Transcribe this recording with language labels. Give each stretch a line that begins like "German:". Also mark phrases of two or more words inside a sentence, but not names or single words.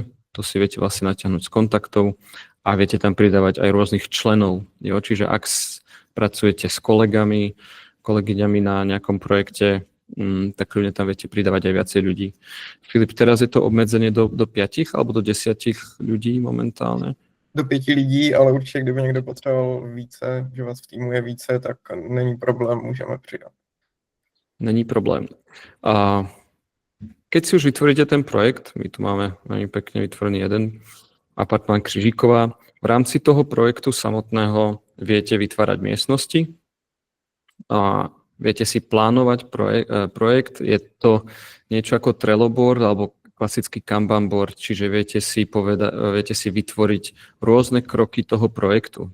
Slovak: To si viete vlastne natiahnuť z kontaktov a viete tam pridávať aj rôznych členov. Jo? Čiže ak pracujete s kolegyňami na nejakom projekte, tak kľudne tam viete pridávať aj viacej ľudí. Filip, teraz je to obmedzenie do 5 alebo do 10 ľudí momentálne?
Czech: Do 5 lidí, ale určitě, kdyby někdo potřeboval více, že vás v týmu je více, tak není problém, můžeme přidat. Není problém.
Slovak: A keď si už vytvoríte ten projekt, my tu máme veľmi pekne vytvorený jeden apartmán Křižíková, v rámci toho projektu samotného viete vytvárať miestnosti a viete si plánovať projekt. Je to niečo ako Trello board alebo klasický Kanban board, čiže viete si vytvoriť rôzne kroky toho projektu.